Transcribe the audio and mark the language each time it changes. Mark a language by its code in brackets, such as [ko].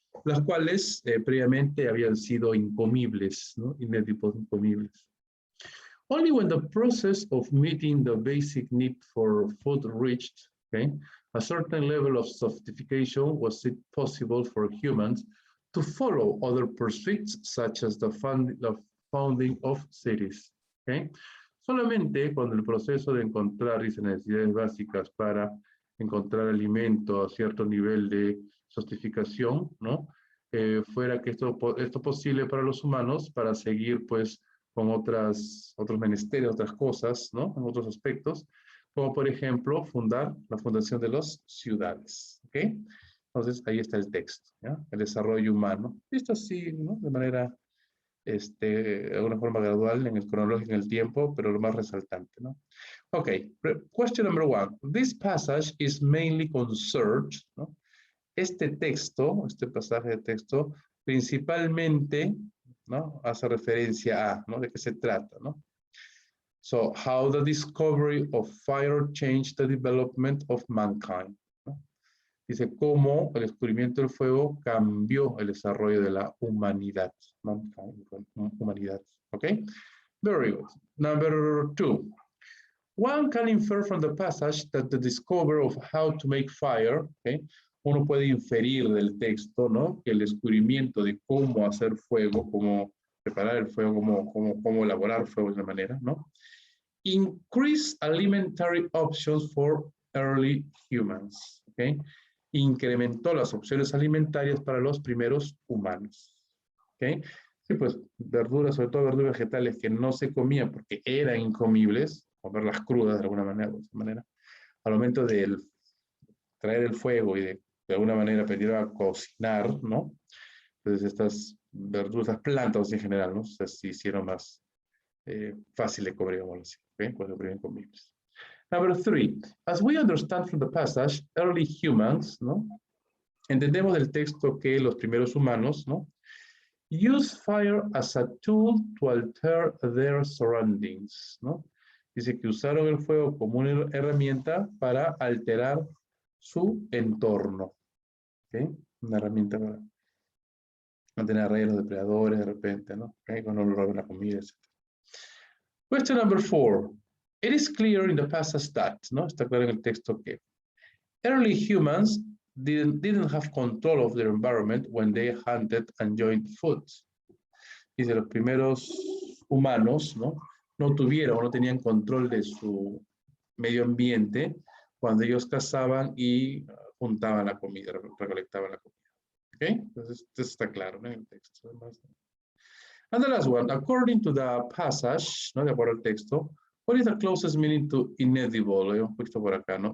[es] Las cuales previamente habían sido incomibles, ¿no? Incomibles. [en] Only when the process of meeting the basic need for food reached, okay, a certain level of sophistication was it possible for humans to follow other pursuits such as the founding of cities. Okay? [es] Solamente cuando el proceso de encontrar esas necesidades básicas para encontrar alimento a cierto nivel de sofisticación, ¿no? Fuera que esto posible para los humanos para seguir pues con otros menesteres, otras cosas, ¿no? En otros aspectos, como por ejemplo la fundación de las ciudades, ¿ok? Entonces ahí está el texto, ¿ya? El desarrollo humano. Esto así, ¿no? De manera, de alguna forma gradual en el cronológico, en el tiempo, pero lo más resaltante, ¿no? [en] Ok, question number 1. This passage is mainly concerned, ¿no? [es] Este texto, este pasaje de texto, principalmente, ¿no? Hace referencia a, ¿no? ¿De qué se trata, no? [en] So, how the discovery of fire changed the development of mankind. [es] ¿No? Dice, cómo el descubrimiento del fuego cambió el desarrollo de la humanidad. [en] Mankind, humanidad. ¿Ok? Very good. Number 2. One can infer from the passage that the discovery of how to make fire, okay, [es] uno puede inferir del texto, ¿no? Que el descubrimiento de cómo hacer fuego, cómo preparar el fuego, cómo elaborar fuego de una manera, ¿no? [en] Increase alimentary options for early humans, ¿ok? [es] Incrementó las opciones alimentarias para los primeros humanos, ¿ok? Sí, pues verduras, sobre todo verduras vegetales que no se comían porque eran incomibles, comerlas crudas de alguna manera, al momento de traer el fuego y de alguna manera aprender a cocinar, ¿no? Entonces estas verduras, plantas en general, ¿no? Se hicieron más fáciles de comer, digamos así, ¿okay? Cuando primeros comibles. [en] Number 3, as we understand from the passage, early humans, ¿no? [es] Entendemos del texto que los primeros humanos, ¿no? [en] Use fire as a tool to alter their surroundings, ¿no? [es] Dice que usaron el fuego como una herramienta para alterar su entorno. ¿Okay? Una herramienta para mantener a raya a los depredadores de repente, ¿no? ¿Okay? Cuando no roben la comida, etc. Question number 4. [en] It is clear in the passage that, ¿no? [es] Está claro en el texto que [en] early humans didn't have control of their environment when they hunted and joined food. [es] Dice, los primeros humanos, ¿no? No tenían control de su medio ambiente cuando ellos cazaban y juntaban la comida, recolectaban la comida. ¿Ok? Entonces, esto está claro, ¿no? En el texto. [en] And the last one, according to the passage, [es] ¿no? De acuerdo al texto, [en] what is the closest meaning to inedible? [es] Lo hemos puesto por acá, ¿no?